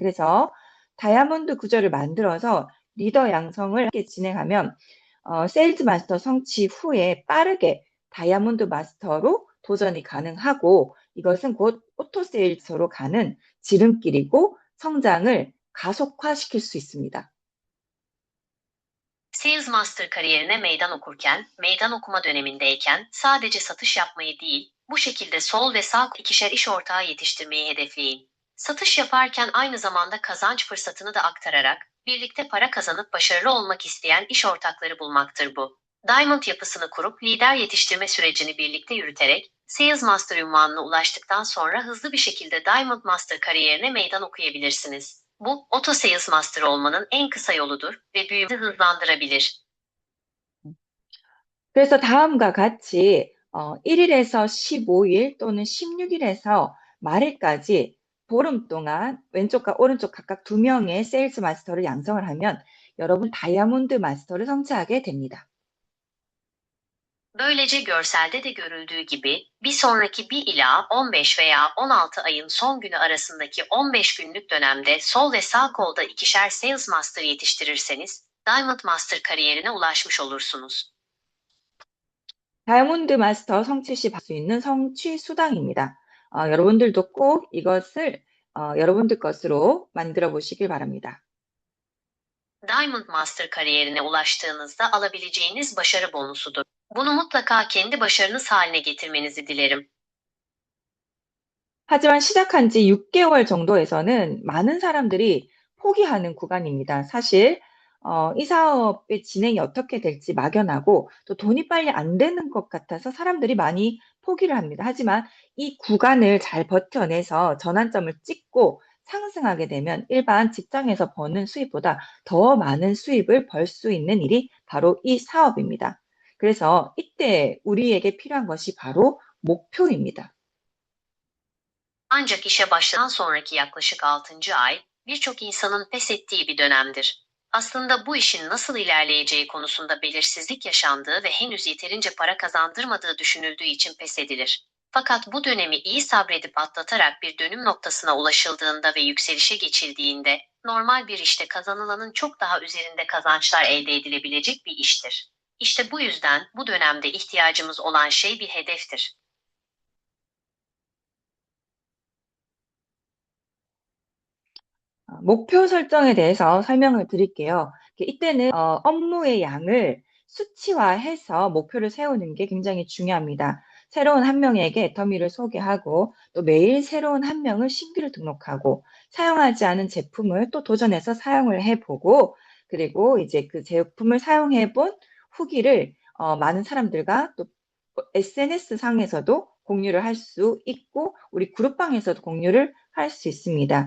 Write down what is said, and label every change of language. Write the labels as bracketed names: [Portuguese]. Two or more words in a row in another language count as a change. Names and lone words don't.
[Korean] 그래서 다이아몬드 구조를 만들어서 리더 양성을 함께 진행하면 세일즈 마스터 성취 후에 빠르게 다이아몬드 마스터로 도전이 가능하고 이것은 곧 오토세일즈로 가는 지름길이고 성장을 가속화시킬 수 있습니다. [Turkish] Sales Master kariyerine meydan okurken, meydan okuma dönemindeyken sadece satış yapmayı değil, bu şekilde sol ve sağ ikişer iş ortağı yetiştirmeyi hedefleyin. Satış yaparken aynı zamanda kazanç fırsatını da aktararak, birlikte para kazanıp başarılı olmak isteyen iş ortakları bulmaktır bu. Diamond yapısını kurup lider yetiştirme sürecini birlikte yürüterek, Sales Master unvanına ulaştıktan sonra hızlı bir şekilde Diamond Master kariyerine meydan okuyabilirsiniz. Bu, Auto Sales Master olmanın en kısa yoludur ve büyümeyi hızlandırabilir. [Korean] 그래서 다음과 같이 1일에서 15일 또는 16일에서 말일까지 보름 동안 왼쪽과 오른쪽 각각 2명의 세일즈 마스터를 양성을 하면 여러분 다이아몬드 마스터를 성취하게 됩니다. [Turkish] Böylece görselde de görüldüğü gibi bir sonraki 1 ila 15 veya 16 ayın son günü arasındaki 15 günlük dönemde sol ve sağ kolda ikişer Sales Master yetiştirirseniz Diamond Master kariyerine ulaşmış olursunuz. [Korean] 다이아몬드 마스터 성취 시 받을 수 있는 성취 수당입니다. 여러분들도 꼭 이것을 여러분들 것으로 만들어 보시길 바랍니다. [Turkish] Diamond Master kariyerine ulaştığınızda alabileceğiniz başarı bonusudur. Bunu mutlaka kendi başarınız haline getirmenizi dilerim. [Korean] 하지만 시작한 지 6개월 정도에서는 많은 사람들이 포기하는 구간입니다. 사실 이 사업의 진행이 어떻게 될지 막연하고 또 돈이 빨리 안 되는 것 같아서 사람들이 많이 포기를 합니다. 하지만 이 구간을 잘 버텨내서 전환점을 찍고 상승하게 되면 일반 직장에서 버는 수입보다 더 많은 수입을 벌 수 있는 일이 바로 이 사업입니다. 그래서 이때 우리에게 필요한 것이 바로 목표입니다. [Turkish] Ancak işe başladan sonraki yaklaşık 6. ay, birçok insanın pes ettiği bir dönemdir. Aslında bu işin nasıl ilerleyeceği konusunda belirsizlik yaşandığı ve henüz yeterince para kazandırmadığı düşünüldüğü için pes edilir. Fakat bu dönemi iyi sabredip atlatarak bir dönüm noktasına ulaşıldığında ve yükselişe geçildiğinde, normal bir işte kazanılanın çok daha üzerinde kazançlar elde edilebilecek bir iştir. İşte bu yüzden bu dönemde ihtiyacımız olan şey bir hedeftir. [Korean] 목표 설정에 대해서 설명을 드릴게요. 이때는 업무의 양을 수치화해서 목표를 세우는 게 굉장히 중요합니다. 새로운 한 명에게 애터미를 소개하고 또 매일 새로운 한 명을 신규로 등록하고 사용하지 않은 제품을 또 도전해서 사용을 해보고 그리고 이제 그 제품을 사용해 본 후기를 많은 사람들과 또 SNS 상에서도 공유를 할 수 있고 우리 그룹방에서도 공유를 할 수 있습니다.